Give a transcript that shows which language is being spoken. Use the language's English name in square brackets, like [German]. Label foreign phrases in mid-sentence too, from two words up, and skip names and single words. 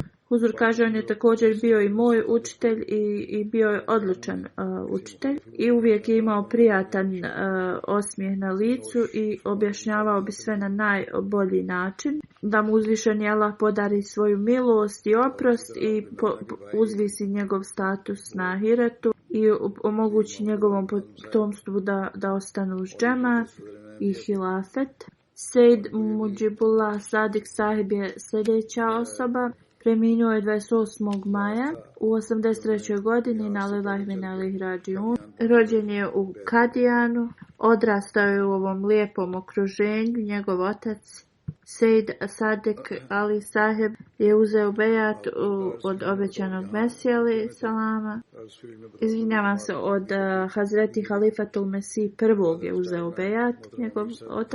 [Bosnian] Huzur kaže, on je također bio i moj učitelj i bio je odličan učitelj i uvijek je imao prijatan osmijeh na licu i objašnjavao bi sve na najbolji način, da mu uzvišeni Allah podari svoju milost i oprost i uzvisi njegov status na ahiretu i omogući njegovom potomstvu da ostanu uz džemat i hilafet. Sejd Mujibullah Sadik sahib je sljedeća osoba. Preminuo je 28. maja u 83. godini na [Arabic] لله وإنا إليه راجعون. [Bosnian] Rođen je u Kadijanu, odrastao je u ovom lijepom okruženju. Njegov otac Sejd Sadik Ali Sahib je uzeo bejat od obećanog Mesija [Arabic] عليه السلام. [Bosnian] Izvinjavam se, od Hazreti Halifatul Mesih prvog je uzeo bejat, njegov otac.